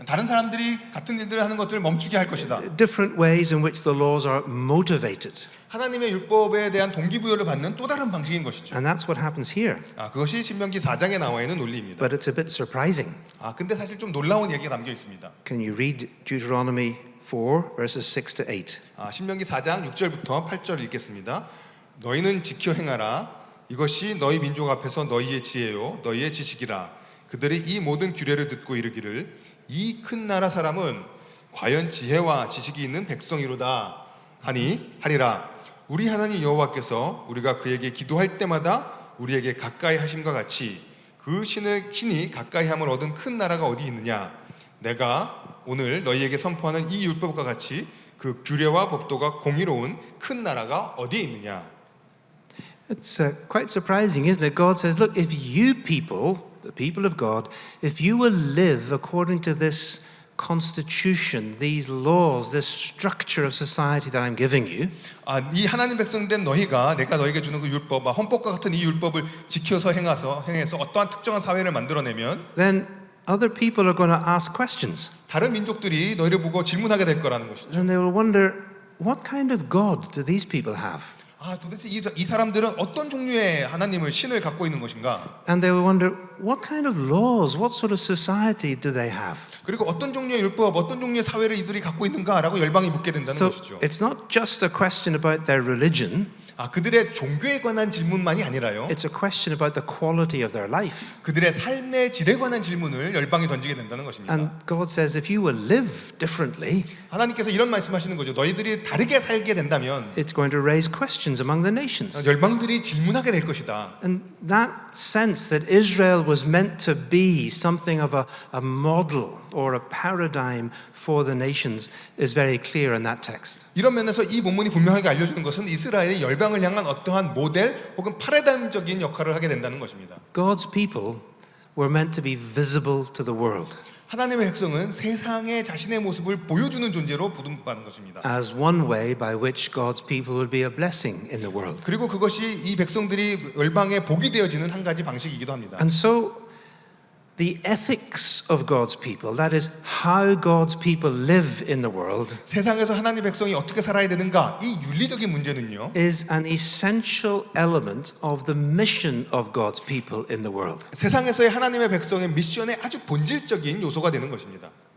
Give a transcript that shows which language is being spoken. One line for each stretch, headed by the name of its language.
Korean: 다른 사람들이 같은 일들을 하는 것들을 멈추게 할 것이다.
English: Different ways in which the laws are motivated.
Korean: 하나님의 율법에 대한 동기부여를 받는 또 다른 방식인 것이죠.
English: And that's what happens here.
Korean: 그것이 신명기 4장에 나와 있는 논리입니다.
English: But it's a bit surprising.
Korean: 근데 사실 좀 놀라운 얘기가 담겨 있습니다.
English: Can you read Deuteronomy 4 verses 6 to 8?
Korean: 신명기 4장 6절부터 8절 읽겠습니다. 너희는 지켜 행하라. 이것이 너희 민족 앞에서 너희의 지혜요 너희의 지식이라. 그들이 이 모든 규례를 듣고 이르기를 이 큰 나라 사람은 과연 지혜와 지식이 있는 백성이로다 하리라. 우리 하나님 여호와께서 우리가 그에게 기도할 때마다 우리에게 가까이 하심과 같이 그 신이 가까이 함을 얻은 큰 나라가 어디 있느냐. 내가 오늘 너희에게 선포하는 이 율법과 같이 그 규례와 법도가 공의로운 큰 나라가 어디 있느냐.
English: It's quite surprising, isn't it? God says, look, if you people, the people of God, if you will live according to this constitution, these laws, this structure of society that I'm giving you,
Korean: 이 하나님 백성된 너희가 내가 너희에게 주는 그 율법, 헌법과 같은 이 율법을 지켜서 행해서 어떠한 특정한 사회를 만들어내면,
English: then other people are going to ask questions.
Korean: 다른 민족들이 너희를 보고 질문하게 될 거라는 것이죠.
English: And they will wonder, what kind of God do these people have?
Korean: 도대체 이 사람들은 어떤 종류의 하나님을 신을 갖고 있는 것인가?
English: And they will wonder, what kind of laws, what sort of society do they have?
Korean: 그리고 어떤 종류의 율법, 어떤 종류의 사회를 이들이 갖고 있는가라고 열방이 묻게 된다는
English: So
Korean: 것이죠.
English: it's not just a question about their religion.
Korean: 그들의 종교에 관한 질문만이 아니라요.
English: It's a question about the quality of their life.
Korean: 그들의 삶의 질에 관한 질문을 열방이 던지게 된다는 것입니다.
English: And God says, if you will live differently,
Korean: 하나님께서 이런 말씀하시는 거죠. 너희들이 다르게 살게 된다면
English: it's going to raise questions among the nations.
Korean: 열방들이 질문하게 될 것이다.
English: And that sense that Israel was meant to be something of a model or a paradigm for the nations is very clear in that text.
Korean: 이런 면에서 이 본문이 분명하게 알려주는 것은 이스라엘이 열방을 향한 어떠한 모델 혹은 파라다임적인 역할을 하게 된다는 것입니다.
English: God's people were meant to be visible to the world.
Korean: 하나님의 백성은 세상에 자신의 모습을 보여주는 존재로 부름받는 것입니다.
English: As one way by which God's people will be a blessing in the world.
Korean: 그리고 그것이 이 백성들이 열방에 복이 되어지는 한 가지 방식이기도 합니다.
English: And so the ethics of God's people, that is how God's people live in the world,
Korean: 세상에서 하나님의 백성이 어떻게 살아야 되는가, 이 윤리적인 문제는요.
English: is an essential element of the mission of God's people in the world.
Korean: 세상에서의 하나님의 백성의 미션의 아주 본질적인 요소가 되는 것입니다.